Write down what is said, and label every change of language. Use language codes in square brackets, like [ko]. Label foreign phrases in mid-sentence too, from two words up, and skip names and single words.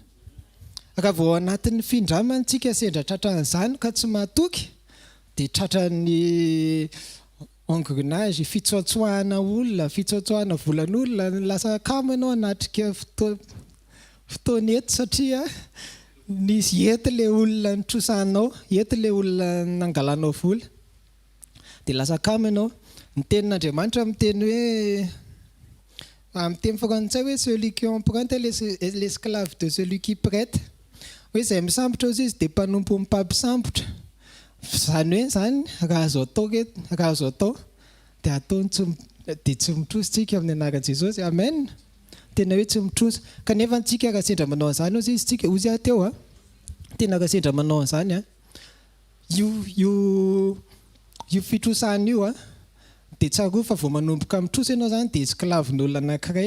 [mg] Raha vao anatin'ny findramana tsika sendra tratran'izany ka tsy mahatoky dia tratran'ny engrenage, fitsoatsoahana olona, fitsoatsoahana volan'olona, lasa kamo ianao anatrika fotoana eto satria nisy ety ilay olona nitrosahanao, ety ilay olona nangalanao vola. Dia lasa kamo ianao. Ny tenin'Andriamanitra miteny hoe amin'ny teny frantsay hoe [fr] celui qui emprunte est l'esclave de celui qui prête. [mg] Hoe izay misambotra izy dia mpanompo mpampisambotra. Izany hoe zany raha azo atao dia ataony dia tsy mitrositsika amin'ny anaran'i Jesosy. Amen. Tena hoe tsy mitrosa. Kanefa antsika raha sendra manao an'izany ozy izy tsika ozy teo tena raha sendra manao an'izany io fitrosahana io dia tsaroa fa vao manomboka mitrosa ianao zany dia esclaven'olona anankiray.